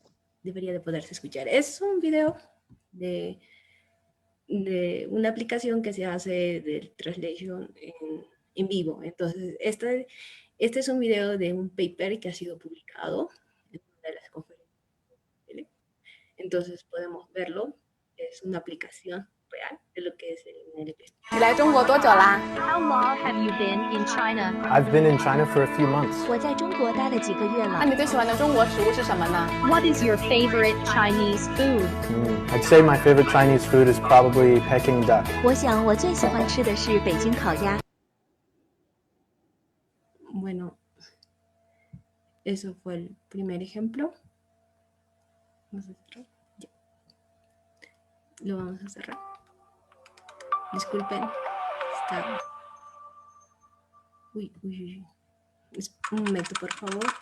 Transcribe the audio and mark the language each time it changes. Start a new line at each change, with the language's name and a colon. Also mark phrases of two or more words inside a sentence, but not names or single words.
Spanish: Debería de poderse escuchar. Es un video de una aplicación que se hace del translation en vivo. Entonces, este es un video de un paper que ha sido publicado en una de las conferencias. Entonces podemos verlo. Es una aplicación real de lo que es el NLP.
Chinese: 你来中国多久啦？
English: How long have you been in China? I've been in China for a few months.
Chinese: 我在中国待了几个月了。那你最喜欢的中国食物是什么呢？
English: What is your favorite Chinese food? I'd say my favorite Chinese food is probably Peking duck.
Chinese: 我想我最喜欢吃的是北京烤鸭。
Spanish: Bueno, eso fue el primer ejemplo. Vamos a cerrar. Ya. Lo vamos a cerrar. Disculpen. Está... Uy. Un momento, por favor.